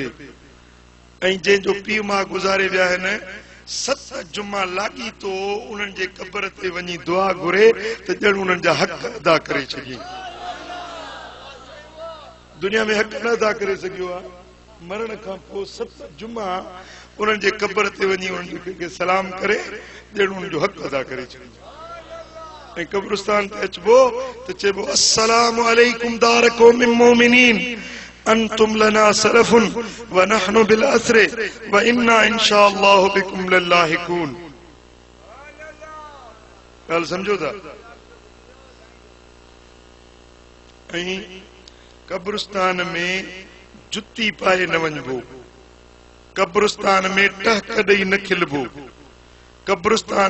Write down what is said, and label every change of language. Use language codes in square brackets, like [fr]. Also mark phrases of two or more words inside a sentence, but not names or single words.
[sd] ऐं जंहिंजो पीउ माउ गुज़ारे विया आहिनि 7 जुमा लाॻी तो उन्हनि जे क़बर ते वञी दुआ घुरे त ॼण उन्हनि जा हक़ अदा करे छॾियईं। दुनिया में हक़ न अदा करे सघियो आहे, मरण खां पोइ 7 जुमा उन्हनि जे क़बर ते वञी उन्हनि खे सलाम करे ॼण उन्हनि जो हक़ अदा करे छॾियईं। ऐं कब्रिस्तान ते अचबो त चइबो [ar] السلام عليكم دار قوم مؤمنين أنتم لنا سلف ونحن بالأثر وإنا إن شاء الله بكم لاحقون. [sd] ॻाल्हि सम्झो था? ऐं कब्रिस्तान में जुती पाए न वञबो, कब्रिस्तान में टहक ॾेई न खिलबो, कब्रिस्तान